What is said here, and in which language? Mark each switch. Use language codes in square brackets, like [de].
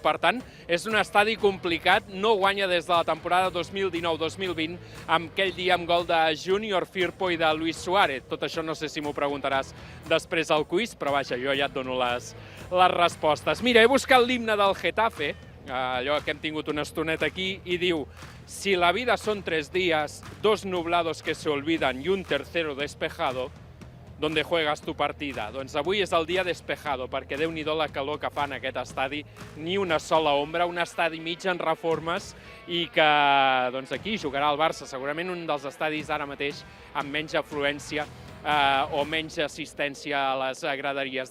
[ca] Per tant, és un estadi complicat, no guanya des de la temporada 2019-2020 amb aquell dia amb gol de Junior Firpo i de Luis Suárez. Tot això no sé si m'ho preguntaràs després al quiz, però vaja, jo ja et dono les respostes. Mira, he buscat l'himne del Getafe, allò que hem tingut una estoneta aquí, i diu: [es] si la vida son 3 días, 2 nublados que se olvidan y un tercero despejado, donde juegas tu partida? [ca] Doncs avui és el dia despejado, perquè Déu-n'hi-do la calor que fa en aquest estadi, ni una sola ombra, un estadi mig en reformes, i que doncs aquí jugarà el Barça, segurament un dels estadis ara mateix amb menys afluència o menys assistència a les graderies.